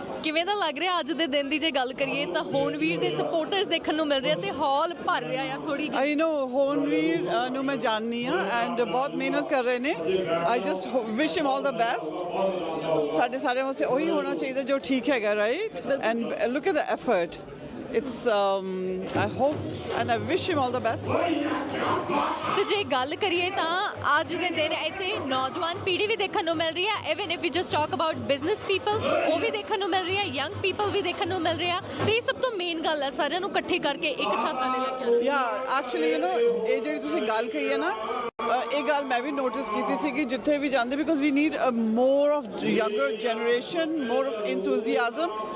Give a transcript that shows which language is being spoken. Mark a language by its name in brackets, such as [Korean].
[Punjabi] ਕਿਵੇਂ ਦਾ ਲੱਗ ਰਿਹਾ ਅੱਜ ਦੇ ਦਿਨ ਦੀ ਜੇ ਗੱਲ ਕਰੀਏ ਤਾਂ ਹੋਰਨਵੀਰ ਦੇ ਸਪੋਰਟਰਸ ਦੇਖਣ ਨੂੰ ਮਿਲ ਰਹੇ ਤੇ ਹਾਲ ਭਰ ਰਿਹਾ ਆ ਥੋੜੀ। [English] I know [Punjabi] ਹੋਰਨਵੀਰ ਨੂੰ ਮੈਂ ਜਾਣਨੀ ਆ ਐਂਡ ਬਹੁਤ ਮਿਹਨਤ ਕਰ ਰਹੇ ਨੇ। [English] I just wish him all the best. [Punjabi] ਸਾਡੇ ਸਾਰਿਆਂ ਵਾਸਤੇ ਉਹੀ ਹੋਣਾ ਚਾਹੀਦਾ ਜੋ ਠੀਕ ਹੈਗਾ, right? [English] And look at the effort. It's I hope and I wish him all the best. [Punjabi] ਤੇ ਜੇ ਗੱਲ ਕਰੀਏ ਤਾਂ ਅੱਜ ਦੇ ਦਿਨ ਇੱਥੇ ਨੌਜਵਾਨ ਪੀੜ੍ਹੀ ਵੀ ਦੇਖਣ ਨੂੰ ਮਿਲ ਰਹੀ ਹੈ। [English] even if we just talk about business people, [Punjabi] ਉਹ ਵੀ ਦੇਖਣ ਨੂੰ ਮਿਲ ਰਹੀ ਹੈ, ਯੰਗ ਪੀਪਲ ਵੀ ਦੇਖਣ ਨੂੰ ਮਿਲ ਰਿਹਾ ਤੇ ਇਹ ਸਭ ਤੋਂ ਮੇਨ ਗੱਲ ਹੈ ਸਾਰਿਆਂ ਨੂੰ ਇਕੱਠੇ ਕਰਕੇ ਇੱਕ ਛੱਤ ਥੱਲੇ ਲੈ ਕੇ। ਯਾ ਐਕਚੁਅਲੀ ਯੂ ਨੋ ਇਹ ਜਿਹੜੀ ਤੁਸੀਂ ਗੱਲ ਕਹੀ ਹੈ ਨਾ, ਇਹ ਗੱਲ ਮੈਂ ਵੀ ਨੋਟਿਸ ਕੀਤੀ ਸੀ ਕਿ ਜਿੱਥੇ ਵੀ ਜਾਂਦੇ [English] Because we need more of younger generation, more of enthusiasm.